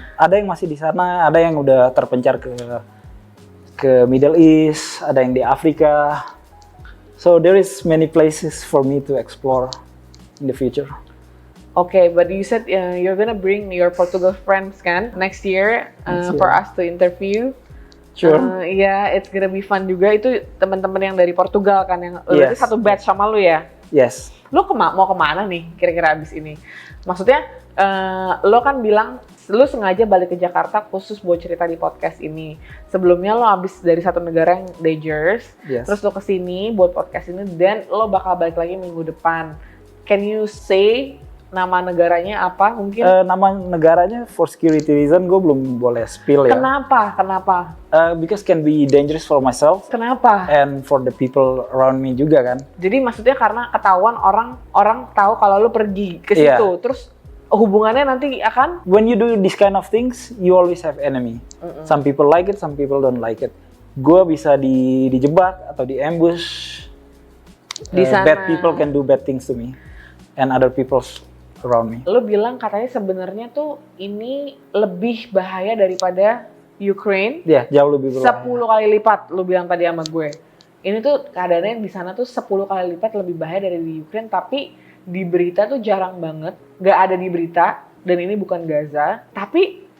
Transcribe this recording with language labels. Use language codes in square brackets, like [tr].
[id] Ada yang masih di sana, ada yang udah terpencar ke Middle East, ada yang di Afrika. [en] So there is many places for me to explore in the future. Okay, but you said you're gonna bring your Portugal friends kan next year for us to interview. Sure. Yeah, it's gonna be fun juga. [id] Itu teman-teman yang dari Portugal kan yang berarti satu batch sama lu ya? [en] Yes. [id] Lu mau kemana nih kira-kira abis ini? Maksudnya lo kan bilang lu sengaja balik ke Jakarta khusus buat cerita di podcast ini. Sebelumnya lo abis dari satu negara yang dangerous, terus lo kesini buat podcast ini, dan lo bakal balik lagi minggu depan. [en] Can you say [id] nama negaranya apa mungkin? Nama negaranya [en] for security reason [id] gue belum boleh spill ya. Kenapa? [en] Because can be dangerous for myself. [id] Kenapa? [en] And for the people around me [id] juga kan. Jadi maksudnya karena ketahuan orang tahu kalau lu pergi ke situ, terus hubungannya nanti akan. [en] When you do this kind of things, you always have enemy. Some people like it, some people don't like it. [id] Gue bisa dijebak atau di ambush. Di sana. [en] Bad people can do bad things to me, and other people around me. [id] Lo bilang katanya sebenarnya tuh ini lebih bahaya daripada Ukraine. Iya, jauh lebih berbahaya. 10 kali lipat, lo bilang tadi sama gue. Ini tuh keadaannya di sana tuh 10 kali lipat lebih bahaya dari di Ukraine, tapi di berita tuh jarang banget, nggak ada di berita, dan ini bukan Gaza. Tapi